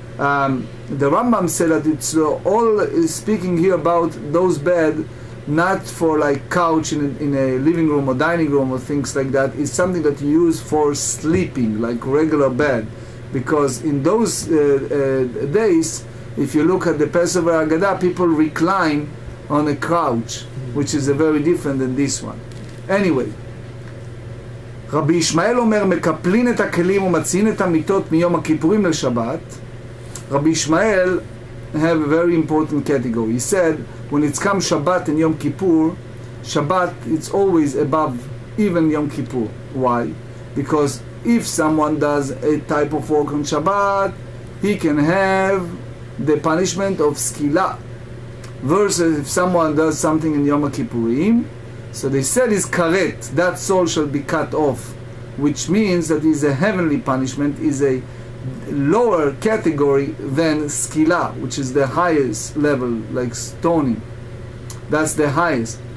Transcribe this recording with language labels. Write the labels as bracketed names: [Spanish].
[English] The Rambam said that it's all speaking here about those bed, not for like couch in a living room or dining room or things like that. It's something that you use for sleeping, like regular bed, because in those days, if you look at the Passover Haggadah, people recline on a couch, which is very different than this one. [Hebrew] Anyway, רבי ישמעאל אומר, מקפלין את הכלים ומציעין את המיטות מיום הכיפורים לשבת. [English] Rabbi Ishmael have a very important category. He said, when it's come Shabbat and Yom Kippur, Shabbat it's always above even Yom Kippur. Why? Because if someone does a type of work on Shabbat, he can have the punishment of skila, versus if someone does something in Yom Kippurim, so they said is karet, that soul shall be cut off, which means that is a heavenly punishment, is a lower category than skila, which is the highest level, like stoning. That's the highest.